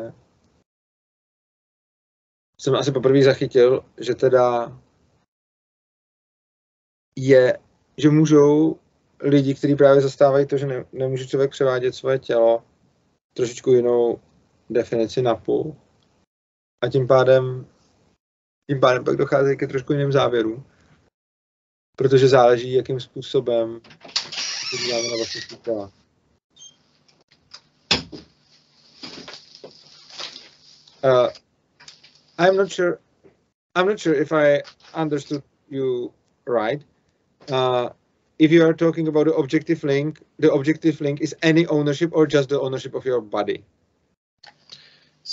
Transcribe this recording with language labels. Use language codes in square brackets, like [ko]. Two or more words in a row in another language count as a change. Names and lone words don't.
[cs] jsem asi poprvé zachytil, že teda že můžou lidi, kteří právě zastávají to, že nemůže člověk převádět svoje tělo, trošičku jinou definici napůl. A tím pádem pak dochází ke trošku jiným závěrům. Protože záleží, jakým způsobem to děláme na vlastní těla. [en] I'm not sure if I understood you right. If you are talking about the objective link is any ownership or just the ownership of your body?